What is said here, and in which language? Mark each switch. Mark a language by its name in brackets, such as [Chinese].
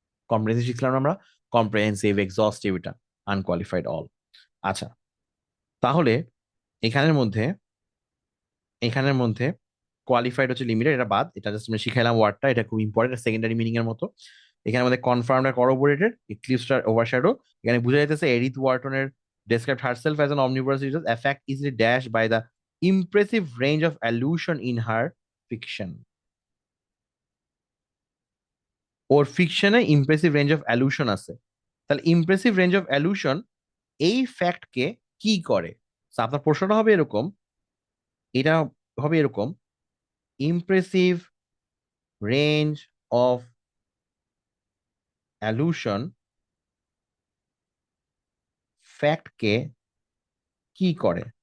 [Bangla] Comprehensive শিখলাম আমরা, comprehensive, এক্সস্টিভ, এটা আনকোয়ালিফাইড, অল। আচ্ছা, তাহলে এখানের মধ্যে এখানের মধ্যে কোয়ালিফাইড হচ্ছে লিমিটেড, এটা বাদ, এটা জাস্ট আমরা শিখাইলাম ওয়ার্ডটা, এটা খুব ইম্পর্টেন্ট, সেকেন্ডারি মিনিং এর মতো। এখানে আমাদের কনফার্মড আর করবোরেটেড, এক্লিপসড আর ওভারশ্যাডো। এখানে বোঝা যাইতেছে [English] Edith ওয়ার্টনের described herself as an omnivorous reader, affect easily dashed by the impressive range of allusion in her fiction. [Bangla] Or ফিকশনে impressive range of অ্যালুশন আছে। তাহলে ইমপ্রেসিভ রেঞ্জ অফ অ্যালুশন এই ফ্যাক্টকে কি করে? So, আপনার প্রশ্নটা হবে এরকম, এটা হবে এরকম, ইমপ্রেসিভ রেঞ্জ অফ অ্যালুশন ফ্যাক্টকে কি করে?